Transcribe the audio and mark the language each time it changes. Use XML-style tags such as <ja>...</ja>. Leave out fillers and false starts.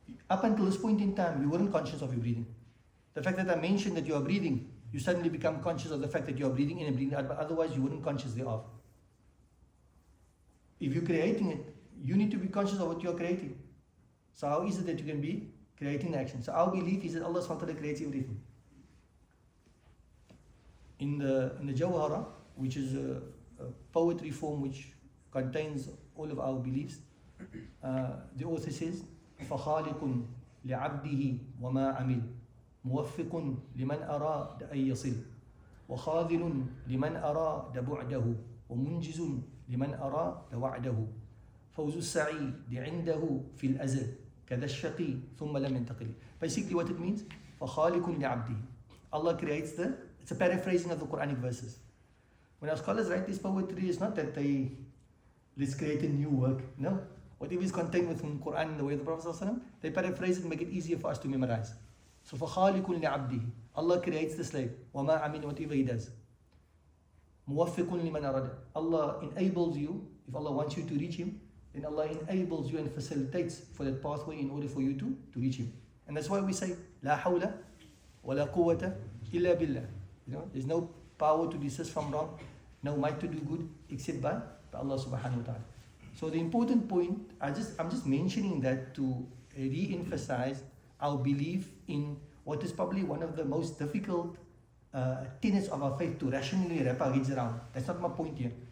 <en>Up until this point in time, you weren't conscious of your breathing. The fact that I mentioned that you are breathing, you suddenly become conscious of the fact that you are breathing in and breathing out, but otherwise you weren't conscious thereof. If you're creating it, you need to be conscious of what you are creating. So how is it that you can be creating the action? So our belief is that Allah SWT creates everything. In the Jawhara, which is a poetry form which contains all of our beliefs, the author says,</en> <ar>فَخَالِقٌ لِعَبْدِهِ وَمَا عَمِلْ مُوَفِّقٌ لِمَنْ أَرَادَ أَن يَصِلْ وَخَاذِلٌ لِمَنْ أَرَادَ بُعْدَهُ وَمُنْجِزٌ لِمَنْ أَرَادَ وَعْدَهُ فَوْزُ السَّعِيدِ عِنْدَهُ فِي الْأَزَلِ كَذَا الشَّقِي ثُمَّ لَمْ يَنْتَقِلِ.</ar> <en>Basically what it means,</en> <ar>فَخَالِقٌ لِعَبْدِهِ.</ar> <en>Allah creates it's a paraphrasing of the Quranic verses. When our scholars write this poetry, it's not that let's create a new work. No. Whatever is contained within the Quran and the way of the Prophet ﷺ, they paraphrase it and make it easier for us to memorize. So</en> <ar>فَخَالِقٌ لِعَبْدِهِ.</ar> <en>Allah creates the slave.</en> <ar>وَمَا عَمِلْ,</ar> <en>whatever he does.</en> <ar>مُوَفِّقٌ لِمَنْ أَرَادَ.</ar> <en>Allah enables you, if Allah wants you to reach Him, then Allah enables you and facilitates for that pathway in order for you to reach Him. And that's why we say,</en> <ar>لَا حَوْلَ وَلَا قُوَّةَ إِلَّا بِاللَّهِ.</ar> <en>There's no power to desist from wrong, no might to do good, except by Allah subhanahu wa ta'ala. So the important point, I'm just mentioning that to re-emphasize our belief in what is probably one of the most difficult tenets of our faith to rationally wrap our heads around. That's not my point here.</en>